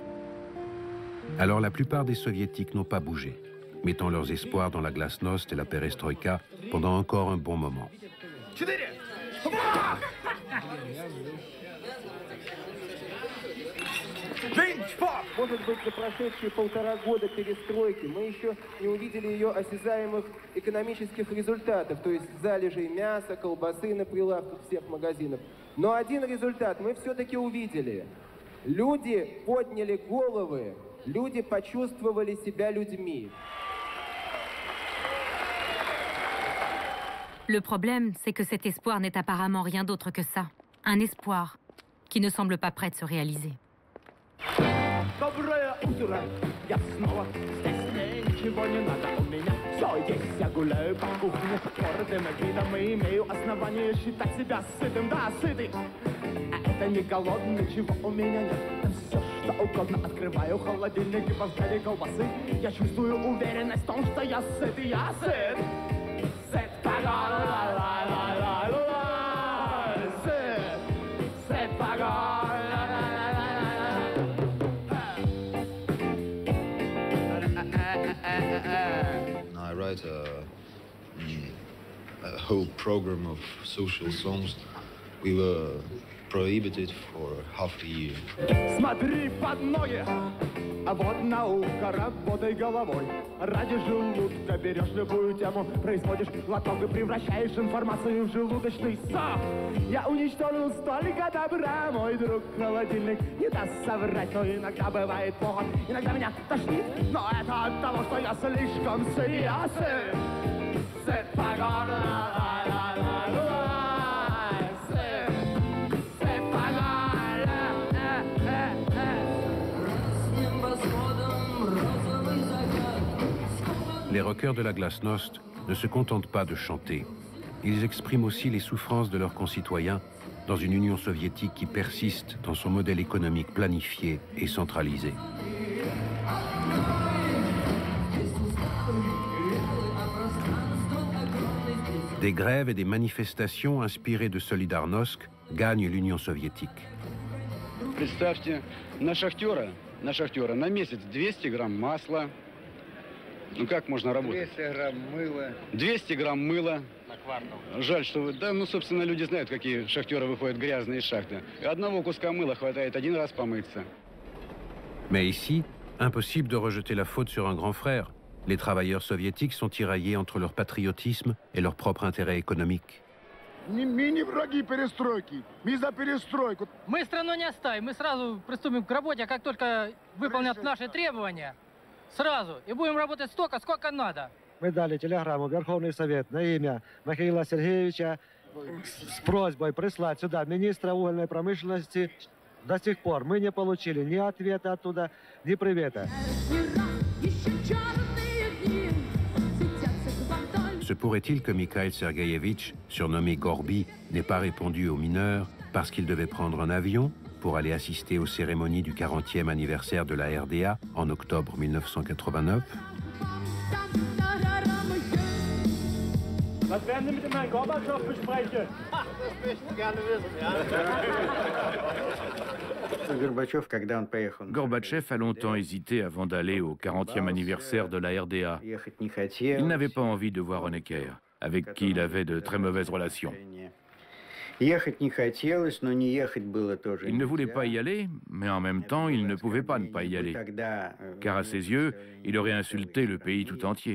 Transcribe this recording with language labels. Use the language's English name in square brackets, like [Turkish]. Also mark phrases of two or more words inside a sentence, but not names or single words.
[French] Alors la plupart des Soviétiques n'ont pas bougé, mettant leurs espoirs dans la glasnost et la perestroïka pendant encore un bon moment. [Russian] Может быть, за прошедшие 1,5 года перестройки мы еще не увидели ее осязаемых экономических результатов, то есть залежей мяса, колбасы на прилавках всех магазинов. Но один результат мы все-таки увидели. Люди подняли головы, люди почувствовали себя людьми. [French] Le problème, c'est que cet espoir n'est apparemment rien d'autre que ça. Un espoir qui ne semble pas prêt de se réaliser. [Russian] Доброе утро, я снова здесь, мне ничего не надо, у меня все есть, я гуляю по кухне, гордым видом и имею основание считать себя сытым, да, сытый. А это не голодный, ничего у меня нет, все что угодно открываю, холодильник и во взгляде колбасы, я чувствую уверенность в том, что я сыт, и я сыт. Сыт, [English] I write a whole program of social songs. We were prohibited for half a year. [Russian] Смотри под ноги, а вот наука, работай головой. Ради желудка берешь любую тему, производишь глоток и превращаешь информацию в желудочный сок. Я уничтожил столько добра, мой друг холодильник не даст соврать, но иногда бывает плохо, иногда меня тошнит, но это от того, что я слишком сыт. Сыт по горло. [French] Les rockers de la glasnost ne se contentent pas de chanter. Ils expriment aussi les souffrances de leurs concitoyens dans une Union soviétique qui persiste dans son modèle économique planifié et centralisé. Des grèves et des manifestations inspirées de Solidarnosc gagnent l'Union soviétique. [Russian] Представьте, на шахтера на месяц 200 грамм масла. Ну как можно работать? 200 грамм мыла. 200 грамм мыла. На квартал. Жаль, что вы... Да, ну, собственно, люди знают, какие шахтеры выходят грязные из шахты. И одного куска мыла хватает один раз помыться. [French] Mais ici, impossible de rejeter la faute sur un grand frère. Les travailleurs soviétiques sont tiraillés entre leur patriotisme et leur propre intérêt économique. [Russian] Мы не враги перестройки, мы за перестройку. Мы страну не оставим, мы сразу приступим к работе, как только выполнят наши требования, сразу. И будем работать столько, сколько надо. Мы дали телеграмму в Верховный Совет на имя Михаила Сергеевича с просьбой прислать сюда министра угольной промышленности. До сих пор мы не получили ни ответа оттуда, ни привета. [French] Se pourrait-il que Mikhail Sergueïevitch, surnommé Gorby, n'ait pas répondu aux mineurs parce qu'il devait prendre un avion pour aller assister aux cérémonies du 40e anniversaire de la RDA en octobre 1989? [German] Was werden Sie mit dem Herrn Gorbatschow besprechen? Das möchte ich gerne wissen. [French] Gorbatchev a longtemps hésité avant d'aller au 40e anniversaire de la RDA. Il n'avait pas envie de voir Honecker, avec qui il avait de très mauvaises relations. Il ne voulait pas y aller, mais en même temps, il ne pouvait pas ne pas y aller, car à ses yeux, il aurait insulté le pays tout entier.